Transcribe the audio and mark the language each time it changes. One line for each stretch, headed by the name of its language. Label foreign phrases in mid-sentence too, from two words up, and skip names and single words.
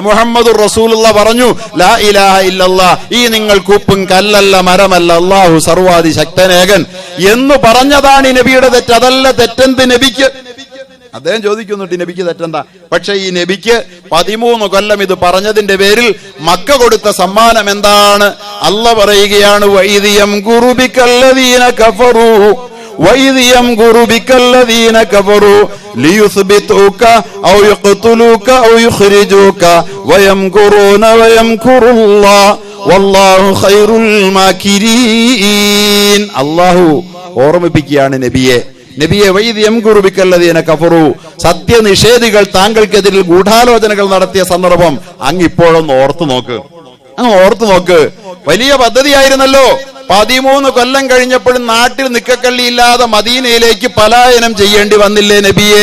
Arabic: محمد رسول الله
Malayalam: പറഞ്ഞു,
Arabic: لا إله إلا الله,
Malayalam: ഈ നിങ്ങൾക്ക് ഉപ്പും കല്ലല്ല മരമല്ല അല്ലാഹു സർവാദി ശക്തനേകൻ എന്ന് പറഞ്ഞതാണ് ഈ നബിയുടെ തെറ്റ്. അതല്ല തെറ്റെന്ത് നബിക്ക്? അദ്ദേഹം ചോദിക്കുന്നുണ്ട്, നബിക്ക് തെറ്റെന്താ? പക്ഷെ ഈ നബിക്ക് 13 കൊല്ലം ഇത് പറഞ്ഞതിന്റെ പേരിൽ മക്ക കൊടുത്ത സമ്മാനം എന്താണ്? അല്ലാഹ് പറയുകയാണ്,
Arabic: وإذ يمكر بك الذين كفروا وَإِذْ يَمْكُرُ بِكَ الَّذِينَ كَفَرُوا لِيُثْبِتُوكَ أَوْ يَقْتُلُوكَ أَوْ يُخْرِجُوكَ وَيَمْكُرُونَ وَيَمْكُرُ اللَّهُ وَاللَّهُ خَيْرُ الْمَاكِرِينَ.
Malayalam: അല്ലാഹു ഓർമ്മിപ്പിക്കുകയാണ് നബിയെ
Arabic: وإذ يمكر بك الذين كفروا,
Malayalam: സത്യനിഷേധികൾ താങ്കൾക്കെതിരിൽ ഗൂഢാലോചനകൾ നടത്തിയ സന്ദർഭം അങ്ങ് ഇപ്പോഴൊന്ന് ഓർത്തു നോക്ക്. വലിയ പദ്ധതിയായിരുന്നല്ലോ. 13 കൊല്ലം കഴിഞ്ഞപ്പോഴും നാട്ടിൽ നിക്കക്കള്ളിയില്ലാതെ മദീനയിലേക്ക് പലായനം ചെയ്യേണ്ടി വന്നില്ലേ നബിയെ?